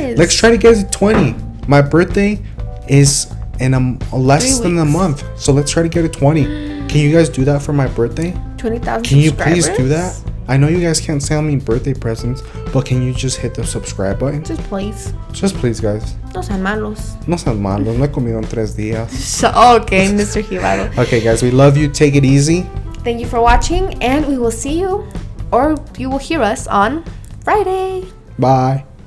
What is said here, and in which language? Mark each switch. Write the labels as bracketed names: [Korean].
[English] Let's try to get to 20. My birthday is in less than a month, so let's try to get to 20. Can you guys do that for my birthday? 20,000. Can you please do that? I know you guys can't send me birthday presents, but can you just hit the subscribe button? Just please. Just please, guys. [Spanish] No sean malos. No sean malos. No he comido en 3 días. [English] Okay, Mr. Gilado. Okay, guys, we love you. Take it easy. Thank you for watching, and we will see you, or you will hear us on Friday. Bye.